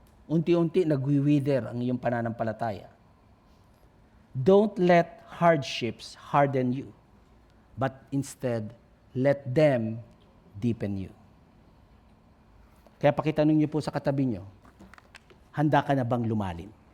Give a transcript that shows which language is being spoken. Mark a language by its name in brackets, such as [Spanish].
[Filipino] Unti-unti nagwi-wither ang iyong pananampalataya. [English] Don't let hardships harden you, but instead, let them deepen you. [Filipino] Kaya pakitanong niyo po sa katabi niyo, handa ka na bang lumalim?